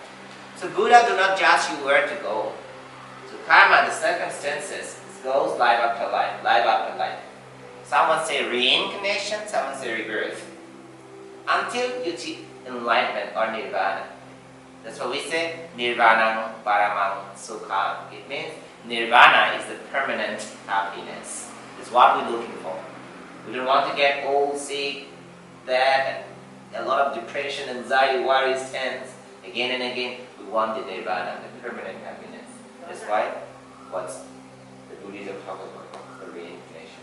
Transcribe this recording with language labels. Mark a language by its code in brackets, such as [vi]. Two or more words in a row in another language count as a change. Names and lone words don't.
[en] So Buddha do not judge you where to go. So karma, the circumstances, it goes life after life, life after life. Someone say reincarnation, someone say rebirth. Until you achieve enlightenment or nirvana. That's what we say, [pi] nirvanang paramang sukham. [en] It means nirvana is the permanent happiness. It's what we're looking for. We don't want to get old, sick, dead, and a lot of depression, anxiety, worries, tense. Again and again, we want the nirvana, the permanent happiness. That's why what's the Buddhism talk about the reincarnation.